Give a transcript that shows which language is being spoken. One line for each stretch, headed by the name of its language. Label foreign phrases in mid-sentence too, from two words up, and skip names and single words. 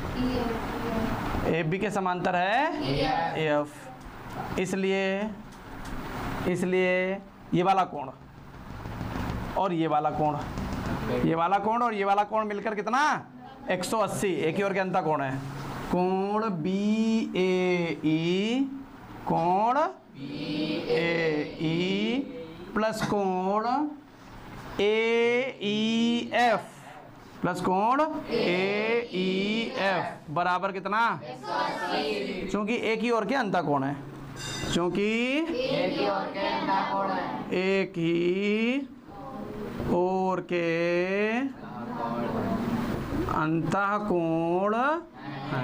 Hindi: AB के समांतर है AF, इसलिए ये वाला कोण और ये वाला कोण, ये वाला कोण और ये वाला कोण मिलकर कितना? 180। एक ही ओर के अंतःकोण है। कोण BAE, कोण BAE प्लस कोण AEF प्लस कोण AEF बराबर कितना? 180। चूंकि एक ही ओर के अंतःकोण है, चूंकि एक ही ओर के अंतःकोण है।